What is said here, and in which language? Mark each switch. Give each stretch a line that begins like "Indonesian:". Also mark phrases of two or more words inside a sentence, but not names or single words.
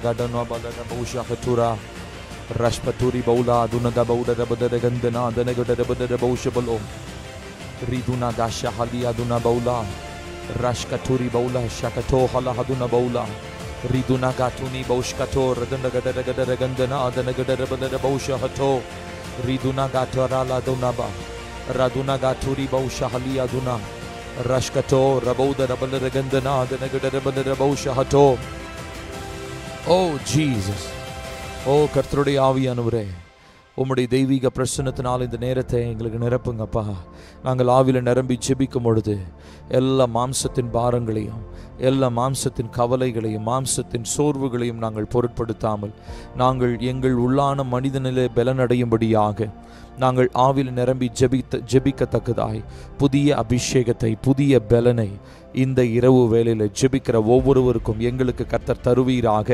English: gadana badara bausha hatura rashpaturi baula duna gabauda badara gandana adana gadara badara bausha balo riduna gasha halia duna baula rashkaturi baula shakato hala haduna baula riduna gatuni baushkato radana gadara gadara gandana adana gadara badara bausha hato riduna gatara la duna ba raduna gaturi bausha halia duna rashkato rabauda badara gandana adana gadara badara bausha hato. Oh Jesus,
Tamil: oh கர்த்தருடைய ஆவியானவரே, உம்முடைய தெய்வீக பிரசன்னத்தினால் இந்த நேரத்தை எங்களுக்கு நிரப்புங்கப்பா. நாங்கள் ஆவில நிரம்பி ஜெபிக்கும் பொழுது எல்லா மாம்சத்தின் பாரங்களையும் எல்லா மாம்சத்தின் கவலைகளையும் மாம்சத்தின் சோர்வுகளையும் நாங்கள் பொருட்படுத்தாமல் நாங்கள் எங்கள் உள்ளான மனிதனிலே பலனடையும்படியாக நாங்கள் ஆவில நிரம்பி ஜெபிக்கத்தக்கதாய் புதிய அபிஷேகத்தை புதிய பலனை இந்த இரவு வேளையில் ஜெபிக்கிற ஒவ்வொருவருக்கும் எங்களுக்கு கர்த்தர் தருவீராக.